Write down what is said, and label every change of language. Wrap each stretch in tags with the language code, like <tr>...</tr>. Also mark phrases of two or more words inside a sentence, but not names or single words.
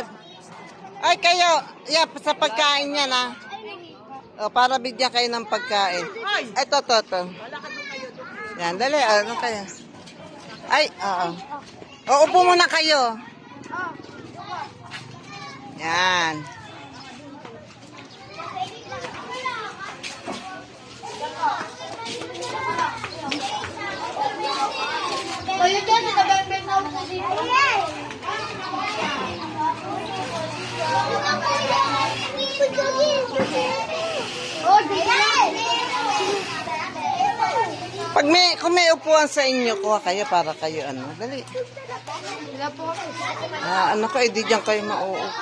<tl>Ay kayo, sa pagkain niya na. O, para bigyan kayo ng pagkain. Ito. Yan, dali. Ano kayo? Ay, oo. O, upo muna kayo. Yan.</tl> <es>Oye, ¿qué haces? ¿Te empezado a decir?</es> <tl>Kung may upuan sa inyo, kuha kayo para kayo ano. Dali. Ano ko, di dyan kayo mauupo.</tl>